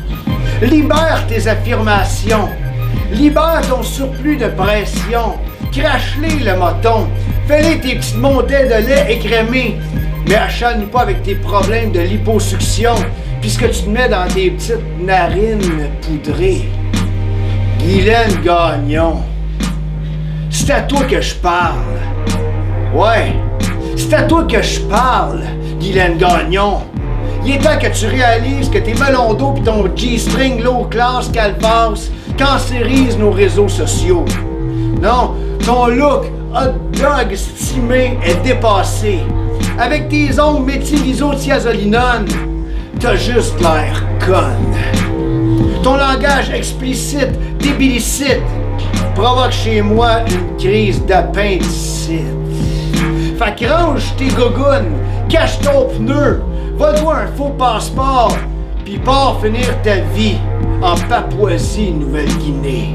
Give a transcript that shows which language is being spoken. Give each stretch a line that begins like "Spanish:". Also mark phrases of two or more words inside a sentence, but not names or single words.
French: Libère tes affirmations, libère ton surplus de pression, crache-les le moton, fais-les tes petites montées de lait écrémé, mais acharne pas avec tes problèmes de liposuction, puisque tu te mets dans tes petites narines poudrées. Guylaine Gagnon, c'est à toi que je parle. Ouais, c'est à toi que je parle, Guylaine Gagnon. Il est temps que tu réalises que tes melons d'eau pis ton G-string
English: low class
French: calvas cancérisent nos réseaux sociaux. Non, ton look
English: hot dog
French: stimé est dépassé. Avec tes ongles méthylisothiazolinone, t'as juste l'air conne. Ton langage explicite, débilicite, provoque chez moi une crise d'appendicite. Fait que range tes gougounes, cache ton pneu, va-toi un faux passeport, pis pars finir ta vie en Papouasie-Nouvelle-Guinée.